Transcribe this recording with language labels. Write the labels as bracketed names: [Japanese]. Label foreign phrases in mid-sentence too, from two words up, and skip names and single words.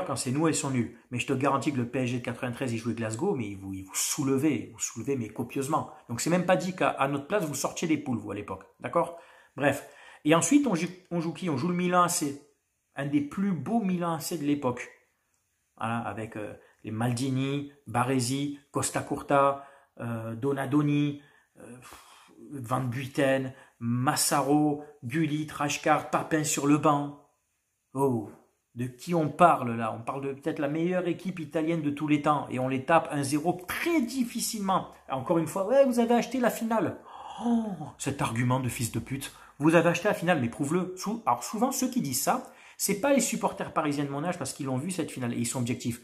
[French] Quand c'est nous, ils sont nuls. Mais je te garantis que le PSG de 93, il jouait Glasgow, mais vous soulevez, mais copieusement. Donc c'est même pas dit qu'à notre place, vous sortiez des poules, vous, à l'époque. D'accord? Bref. Et ensuite, on joue qui? On joue le Milan AC. Un des plus beaux Milan AC de l'époque. Voilà, avec les Maldini, Baresi, Costa Curta, Donadoni, Van Buiten, Massaro, Gullit, Rijkaard, Papin sur le banc. Oh! De qui on parle là? On parle de peut-être la meilleure équipe italienne de tous les temps. Et on les tape 1-0 très difficilement. Encore une fois, ouais, vous avez acheté la finale. Oh, cet argument de fils de pute. Vous avez acheté la finale, mais prouve-le. Alors souvent, ceux qui disent ça, c'est pas les supporters parisiens de mon âge parce qu'ils l'ont vu cette finale et ils sont objectifs.